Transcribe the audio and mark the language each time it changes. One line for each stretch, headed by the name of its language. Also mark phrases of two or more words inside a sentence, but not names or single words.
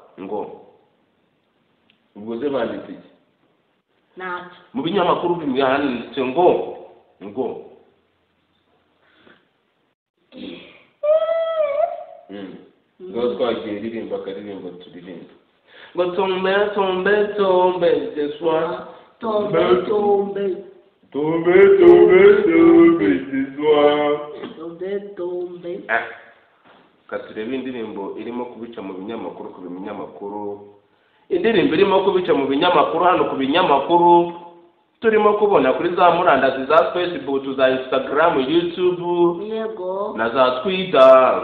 Kinyarwanda: Ubwo ze banditse iki? Natwe. Mu binyamakuru byanditse ngo. Ngo twagiye ririmba akaririmbo turirimba.
French: Ngo tombe ce soir Tombe, tombe. Tombe, tombe, tombe, ce soir. Tombe, tombe.
Kinyarwanda: Katurebe indirimbo irimo kubica mu binyamakuru ku binyamakuru. Indirimbo irimo kubica mu binyamakuru hano ku binyamakuru. Turimo kubona kuri za murandazi za Facebook, za Instagram, YouTube, Yego. na za Twitter.